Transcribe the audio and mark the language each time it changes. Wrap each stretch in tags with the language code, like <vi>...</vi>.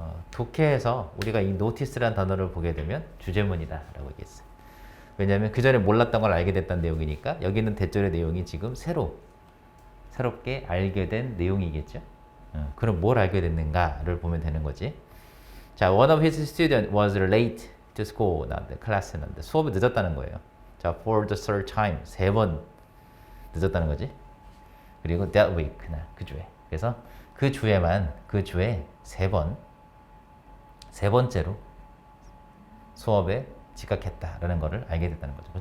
<ko>독해에서 우리가 이 노티스라는 단어를 보게 되면 주제문이다 라고 얘기했어요. 왜냐하면 그 전에 몰랐던 걸 알게 됐다는 내용이니까, 여기는 대절의 내용이 지금 새롭게 알게 된 내용이겠죠. 그럼 뭘 알게 됐는가를 보면 되는 거지. 자,</ko> <en>one of his students was late to school.</en> <ko>나한테 클래스에 나는데 수업이 늦었다는 거예요. 자,</ko> <en>for the third time,</en> <ko>3번 늦었다는 거지. 그리고</ko> <en>that week,</en> <ko>그 주에. 그래서 그 주에 3번, 세 번째로 수업에 지각했다라는 거를 알게 됐다는 거죠.</ko>